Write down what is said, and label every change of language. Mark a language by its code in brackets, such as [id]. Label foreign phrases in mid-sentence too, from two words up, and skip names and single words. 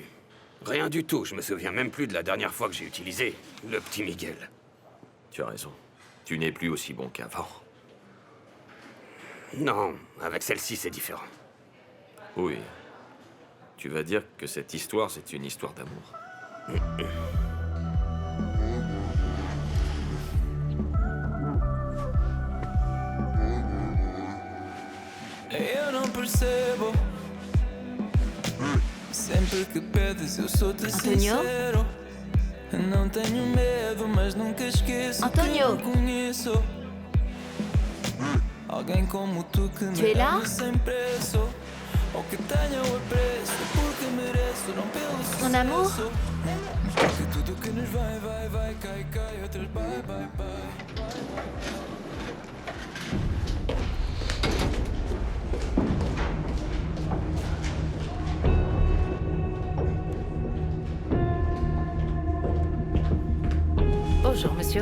[fr] Rien du tout, je me souviens même plus de la dernière fois que j'ai utilisé le petit Miguel. Tu as raison. Tu n'es plus aussi bon qu'avant. Non, avec celle-ci, c'est différent. Oui. Tu vas dire que cette histoire, c'est une histoire d'amour. [pt] Eu não percebo. Sempre que pedes, eu sou-te Antonio? sincero. Não tenho medo, mas nunca esqueço Antonio? que eu conheço. Alguém como tu que [fr] Tu [pt] me [fr] es là? [pt] ama sem preço. Ou que tenha o apreço, porque mereço, não pelo [fr] Mon amour? [pt] sucesso. Que tudo que nos vai, vai, vai, cai, cai, outras [en] bye, bye, bye. [fr] Bonjour, monsieur.